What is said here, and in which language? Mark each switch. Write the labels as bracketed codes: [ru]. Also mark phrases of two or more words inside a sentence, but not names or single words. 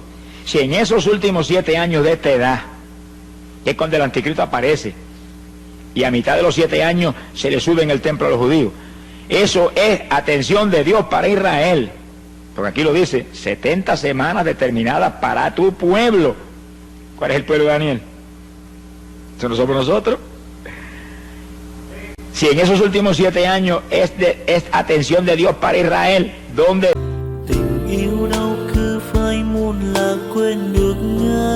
[es] Si en esos últimos 7 años de esta edad, que es cuando el anticristo aparece, y a mitad de los 7 años se le sube en el templo a los judíos, eso es atención de Dios para Israel. Porque aquí lo dice, 70 semanas determinadas para tu pueblo. ¿Cuál es el pueblo de Daniel? ¿Eso no somos nosotros? Si en esos últimos 7 años es atención de Dios para Israel, ¿dónde? [vi] Tình yêu đâu cứ phai muôn là quên được